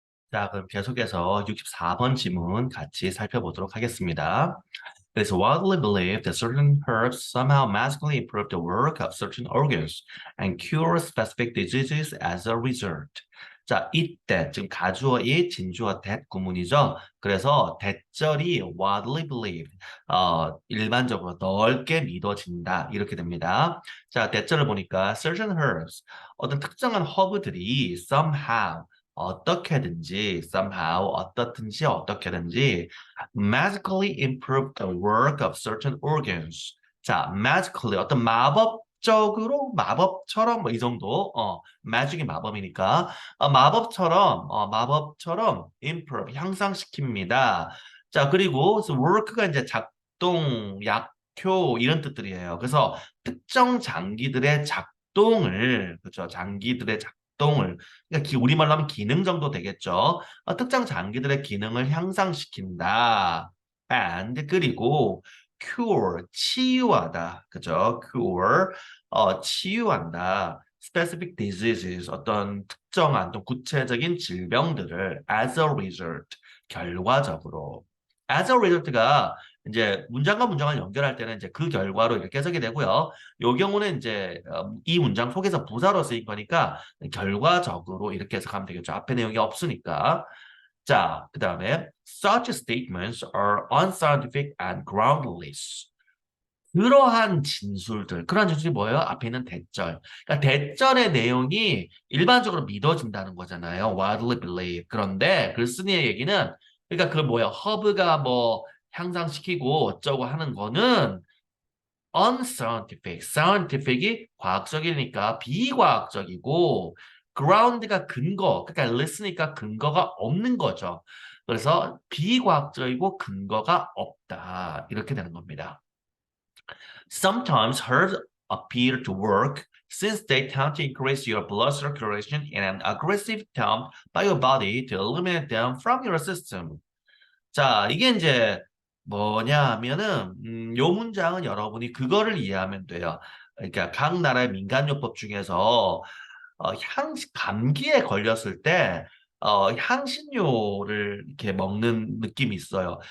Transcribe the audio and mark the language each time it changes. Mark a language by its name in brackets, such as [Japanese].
[Korean] 자, 그럼 계속해서 64번 지문 같이 살펴보도록 하겠습니다. [English] It is widely believed that certain herbs somehow magically improve the work of certain organs and cure specific diseases as a result. [Korean] 자, 이때 지금 가주어 이 진주어 that 구문이죠. 그래서 대절이 widely believed, 일반적으로 넓게 믿어진다 이렇게 됩니다. 자, 대절을 보니까 [English] certain herbs, [Korean] 어떤 특정한 허브들이 [English] somehow [Korean] 어떻게든지 [English] somehow [Korean] 어떻든지 어떻게든지 [English] magically improve the work of certain organs. [Korean] 자, magically 어떤 마법적으로 마법처럼 뭐 이 정도 magic이 마법이니까 마법처럼 improve 향상시킵니다. 자, 그리고 work가 이제 작동, 약효 이런 뜻들이에요. 그래서 특정 장기들의 작동을 그렇죠. 장기들의 작동을 그러니까 우리말로 하면 기능 정도 되겠죠. 특정 장기들의 기능을 향상시킨다. And 그리고 cure 치유하다. 그죠? cure 치유한다. specific diseases 어떤 특정한 또 구체적인 질병들을 [English] as a result [Korean] 결과적으로 as a result가 이제 문장과 문장을 연결할 때는 이제 그 결과로 이렇게 해석이 되고요. 요 경우는 이제 이 문장 속에서 부사로 쓰인 거니까 결과적으로 이렇게 해석하면 되겠죠. 앞에 내용이 없으니까. 자, 그 다음에 [English] such statements are unscientific and groundless. [Korean] 그러한 진술들, 그러한 진술이 뭐예요? 앞에 있는 대절. 그러니까 대절의 내용이 일반적으로 믿어진다는 거잖아요. [English] widely believe. [Korean] 그런데 글쓴이의 얘기는 그러니까 그 뭐예요? 허브가 뭐 향상시키고 어쩌고 하는 거는 unscientific. scientific이 과학적이니까 비과학적이고 ground가 근거. 그러니까 list니까 근거가 없는 거죠. 그래서 비과학적이고 근거가 없다. 이렇게 되는 겁니다. [English] Sometimes herbs appear to work since they tend to increase your blood circulation in an aggressive attempt by your body to eliminate them from your system. [Korean] 자, 이게 이제 뭐냐 하면은, 요 문장은 여러분이 그거를 이해하면 돼요. 그러니까 각 나라의 민간요법 중에서 감기에 걸렸을 때 향신료를 이렇게 먹는 느낌이 있어요.